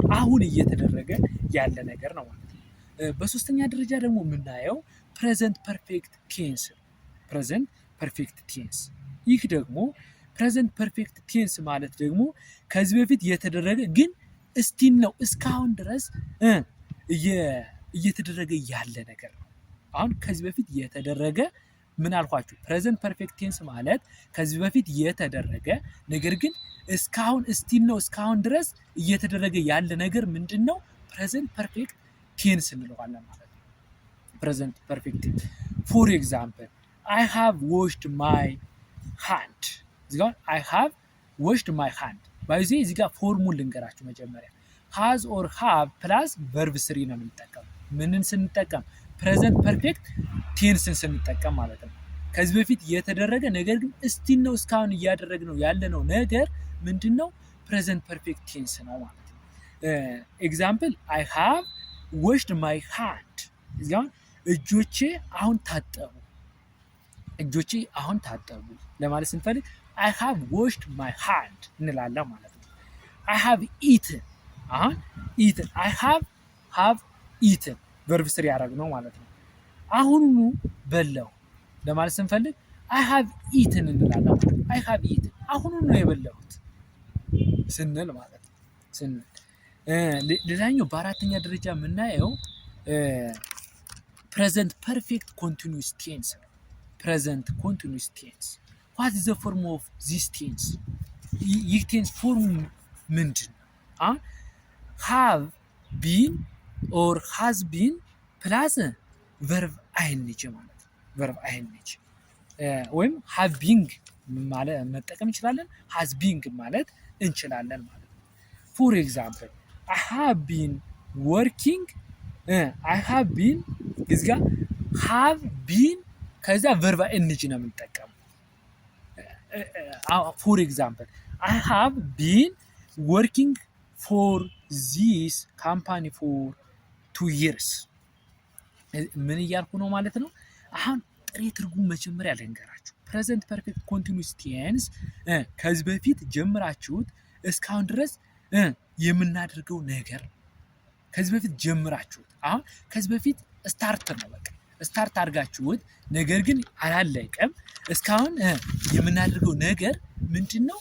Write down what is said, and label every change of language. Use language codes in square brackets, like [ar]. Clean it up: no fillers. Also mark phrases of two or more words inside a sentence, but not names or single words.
[am] አሁን እየተደረገ ያለ ነገር ነው ማለት ነው። በሶስተኛ ደረጃ ደግሞ የምናየው [en] present perfect tense present perfect tense። [am] ይህ ደግሞ [en] present perfect tense [am] ማለት ደግሞ ከዚህ በፊት የተደረገ ግን እስቲል ነው እስካሁን ድረስ እየተደረገ ያለ ነገር ነው። አሁን ከዚህ በፊት የተደረገ ምን አልኳችሁ? [en] present perfect tense [am] ማለት ከዚህ በፊት የተደረገ ነገር ግን እስካሁን እስቲል ነው እስካሁን ድረስ እየተደረገ ያለ ነገር ምንድን ነው? [en] present perfect tense [am] እንለዋለን ማለት ነው። [en] present perfect tense for example I have washed my hand [am] እዚህ ጋር [en] I have washed my hand [am] ባይዚ እዚህ ጋር ፎርሙን ልንገራችሁ መጀመሪያ [en] has or have plus verb 3 [am] ነው የምንጠቀመው። ምንን ስንጠቀም? [en] present perfect tense [am] ስንጠቀም ማለት ነው። ከዚህ በፊት የተደረገ ነገር ግን እስቲል ነው እስካሁን እያደረግነው ያለነው ነገር ምንድነው? [en] present perfect tense [am] ነው ማለት ነው። [en] example I have washed my hand [am] እዚህ ጋር እጆቼ አሁን ታጠቡ ለማለት ስንፈልግ [en] I have washed my hand [am] እንላለን ማለት ነው። [en] I have eaten I have eaten verb 3 [am] ያደረግነው ማለት ነው። አሁኑ በላው ለማለት ስንፈልግ [en] I have eaten [am] እንላለን ማለት ነው። [en] I have eaten [am] አሁኑ ነው የበላሁት ስንል ማለት ነው። ሌላኛው በአራተኛ ደረጃ የምናየው [en] present perfect continuous tense ነው። present continuous tense what is the form of this tense? [am] ይህ [en] tense form [am] ምንድን ነው? [en] have been or has been plus verb ing [am] ማለት ነው። [en] verb ing ወይም have been [am] ማለት መጠቀም እንችላለን። [en] has been [am] ማለት እንችላለን ማለት ነው። [en] for example I have been working I have been [am] እዚህ ጋር [en] have been ከዛ verb ing [am] ነው የምንጠቀመው። [en] for example I have been working for this company for 2 years ምን [am] እያልኩ ነው ማለት ነው። አሁን ጥሬ ትርጉም መጀመሪያ ልንገራችሁ። [en] present perfect continuous tense [am] ከዚህ በፊት ጀምራችሁት እስካሁን ድረስ የምናደርገው ነገር ከዚህ በፊት ጀምራችሁት አሁን ከዚህ በፊት ስታርት ነው በቃ ስታርት አድርጋችሁት ነገር ግን አላለቀም። እስካሁን የምናደርገው ነገር ምንድን ነው?